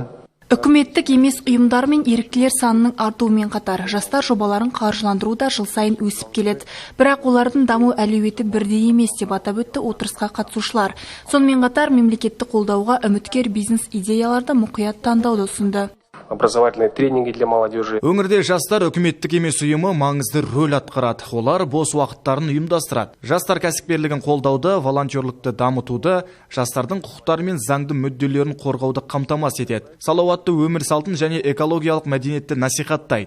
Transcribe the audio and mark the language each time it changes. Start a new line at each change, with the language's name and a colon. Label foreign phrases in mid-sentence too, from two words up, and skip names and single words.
Kazakh: Үкіметтік емес ұйымдар мен еріктілер санының артуымен қатар жастар жобаларын қаржыландыру да жыл сайын өсіп келеді. Бірақ олардың даму әлеуеті бірдей емес деп атап өтті отырысқа қатысушылар. Сонымен қатар мемлекеттік қолдауға үміткер бизнес идеяларды мұқият таңдауды ұсынды.
Russian: Образовательные тренинги для молодежи.
Kazakh: Өңірде жастар үкіметтік емес ұйымы маңызды рөл атқарады. Олар бос уақыттарын ұйымдастырады. Жастар кәсіпкерлігін қолдауды, волонтерлікті дамытуды, жастардың құқықтары мен заңды мүдделерін қорғауды қамтамасыз етеді. Салауатты өмір салтын және экологиялық мәдениетті насихаттайды.